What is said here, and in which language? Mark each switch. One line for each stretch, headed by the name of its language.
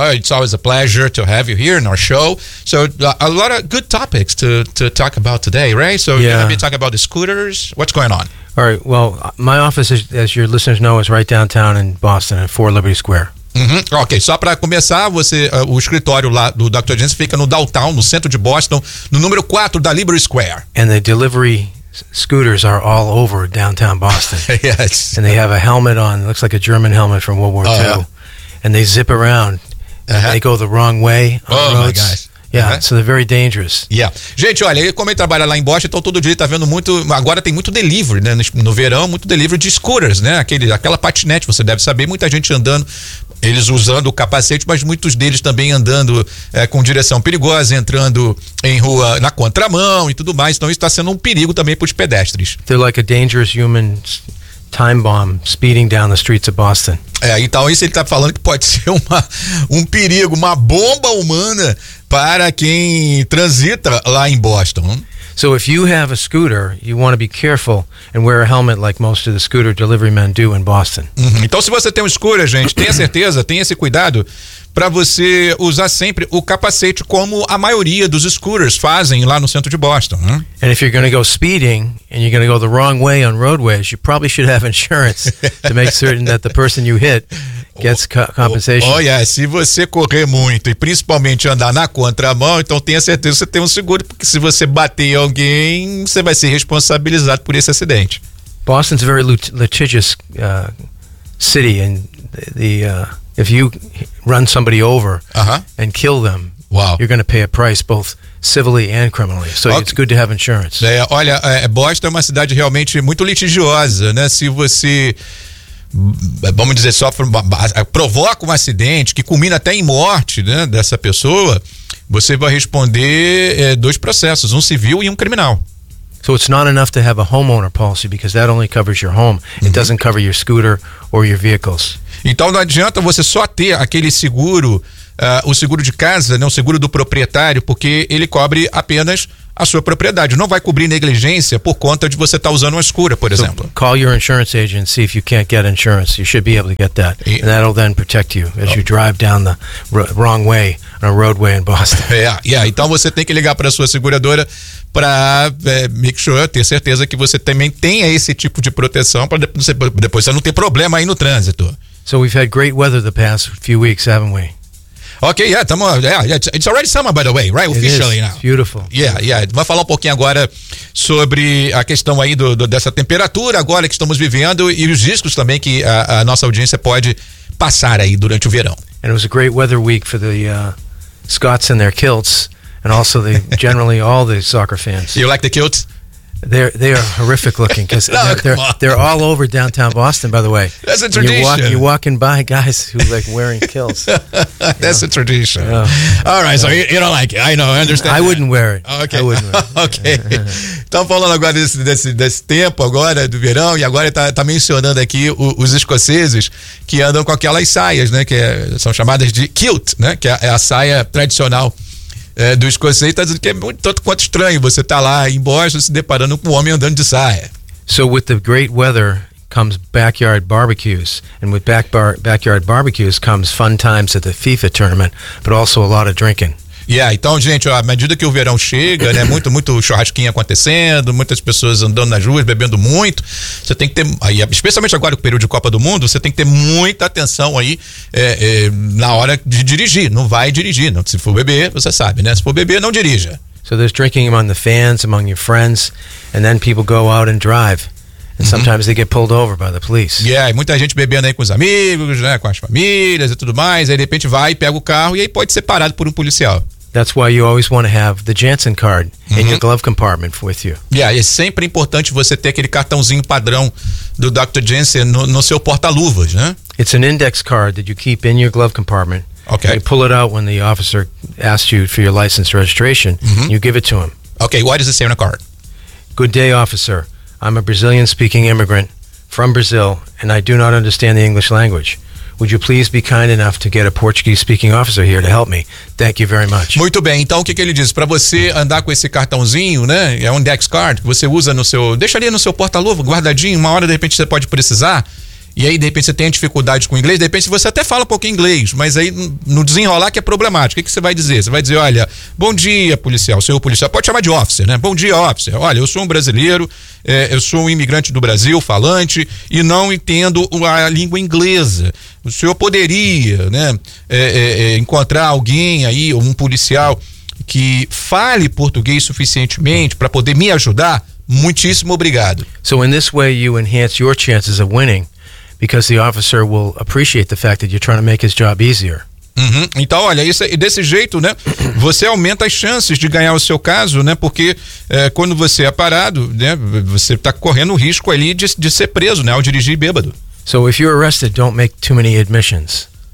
English: It's always a pleasure to have you here in our show. So, a lot of good topics to talk about today, right? So, yeah. You're going to be talking about the scooters. What's going on? All right, well, my office, as your listeners know, is right downtown in Boston at 4 Liberty Square. Uhum.
Portuguese: Ok, só para começar, o escritório lá do Dr. Jensen fica no downtown, no centro de Boston, no número 4 da Liberty Square.
English: And the delivery scooters are all over downtown Boston. Yes. And they have a helmet on, looks like a German helmet from World War II. Uh-huh. And they zip around. Uh-huh. They go the wrong way on Oh my gosh. Yeah, uh-huh. So they're very dangerous. Yeah.
Portuguese: Gente, olha, como ele trabalha lá em Boston, então todo dia ele tá vendo muito, agora tem muito delivery, né, no verão, muito delivery de scooters, né, aquela patinete, você deve saber, muita gente andando, eles usando o capacete, mas muitos deles também andando com direção perigosa, entrando em rua na contramão e tudo mais, então isso tá sendo um perigo também para os pedestres.
English: They're like a dangerous human time bomb speeding down the streets of Boston.
Portuguese: Então isso ele tá falando que pode ser um perigo, uma bomba humana para quem transita lá em Boston.
English: So if you have a scooter, you want to be careful and wear a helmet like most of the scooter delivery men do in Boston. Uhum.
Portuguese: Então se você tem um scooter, gente, tenha certeza, tenha esse cuidado para você usar sempre o capacete como a maioria dos scooters fazem lá no centro de Boston. Né?
English: And if you're going to go speeding and you're going to go the wrong way on roadways, you probably should have insurance to make certain that the person you hit gets compensation.
Portuguese: Se você correr muito e principalmente andar na contramão, então tenha certeza que você tem um seguro, porque se você bater em alguém, você vai ser responsabilizado por esse acidente.
English: Boston's a very litigious city, and if you run somebody over, uh-huh, and kill them, wow, you're going to pay a price both civilly and criminally. So okay, it's good to have insurance.
Portuguese: Boston é uma cidade realmente muito litigiosa, né? Se você, vamos dizer, provoca um acidente que culmina até em morte, né, dessa pessoa, você vai responder dois processos, um civil e um criminal.
English: So it's not enough to have a homeowner policy because that only covers your home. It, uhum, doesn't cover your scooter or your vehicles.
Portuguese: Então não adianta você só ter aquele seguro, o seguro de casa, né, o seguro do proprietário, porque ele cobre apenas a sua propriedade. Não vai cobrir negligência por conta de você estar usando uma scooter, por exemplo.
English: So call your insurance agent, see if you can't get insurance. You should be able to get that. And that'll then protect you as you drive down the wrong way on a roadway in Boston.
Portuguese: Então você tem que ligar para a sua seguradora para
English: make sure,
Portuguese: ter certeza que você também tenha esse tipo de proteção para depois você não ter problema aí no trânsito.
English: So we've had great weather the past few weeks, haven't we? Okay, it's already summer, by the way, right? Officially, it is. Now. Beautiful.
Portuguese: Vamos falar um pouquinho agora sobre a questão aí dessa temperatura agora que estamos vivendo e os riscos também que a nossa audiência pode passar aí durante o verão.
English: And it was a great weather week for the Scots and their kilts, and also the generally all the soccer fans. You like the kilts? They are horrific looking because they're all over downtown Boston, by the way. That's a tradition. You're walking by guys who are like wearing kilts. That's a tradition. All right, so you don't like it. I know, I understand. I wouldn't wear it. Okay. I wouldn't wear it. Okay.
Portuguese: Então, falando agora desse tempo agora, do verão, e agora tá mencionando aqui os escoceses que andam com aquelas saias, né, que são chamadas de kilt, né, que é a saia tradicional do escocês, está dizendo que é muito tanto quanto estranho você estar lá em Boston se deparando com um homem andando de saia.
English: So with the great weather comes backyard barbecues, and with backyard barbecues comes fun times at the FIFA tournament, but also a lot of drinking.
Portuguese: Yeah, então, gente, ó, à medida que o verão chega, né, muito, muito churrasquinho acontecendo, muitas pessoas andando nas ruas, bebendo muito, você tem que ter, aí, especialmente agora com o período de Copa do Mundo, você tem que ter muita atenção aí na hora de dirigir, não vai dirigir, não. Se for beber, você sabe, né, se for beber, não dirija.
English: So there's drinking among the fans, among your friends, and then people go out and drive. And sometimes they get pulled over by the police.
Portuguese: Yeah, e muita gente bebendo aí com os amigos, né, com as famílias e tudo mais. Aí de repente vai, pega o carro e aí pode ser parado por policial.
English: That's why you always want to have the Janssen card in your glove compartment with you.
Portuguese: Yeah, é sempre importante você ter aquele cartãozinho padrão do Dr. Janssen no seu porta-luvas, né?
English: It's an index card that you keep in your glove compartment. Okay. You pull it out when the officer asks you for your license registration. Mm-hmm. You give it to him. Okay, why does it say on a card? Good day, officer. I'm a Brazilian-speaking immigrant from Brazil, and I do not understand the English language. Would you please be kind enough to get a Portuguese-speaking officer here to help me? Thank you very much.
Portuguese: Muito bem. Então, o que ele diz? Para você andar com esse cartãozinho, né? É um index card que você usa no seu... Deixa ali no seu porta-luva, guardadinho. Uma hora, de repente, você pode precisar. E aí, de repente, você tem dificuldade com o inglês. De repente, você até fala um pouco inglês, mas aí, no desenrolar, que é problemático. O que você vai dizer? Você vai dizer, olha, bom dia, policial, senhor policial. Pode chamar de officer, né? Bom dia, officer. Olha, eu sou um brasileiro, eu sou um imigrante do Brasil, falante, e não entendo a língua inglesa. O senhor poderia, né, encontrar alguém aí, ou um policial, que fale português suficientemente para poder me ajudar? Muitíssimo obrigado.
English: So, in this way, you enhance your chances of winning. Because the officer will appreciate the fact that you're trying to make his job easier. Uhum.
Portuguese: Então, olha, isso, desse jeito, né, você aumenta as chances de ganhar o seu caso, né, porque quando você é parado, né, você está correndo o risco ali de ser preso, né, ao dirigir bêbado.
English: So if you're arrested, don't make too many admissions.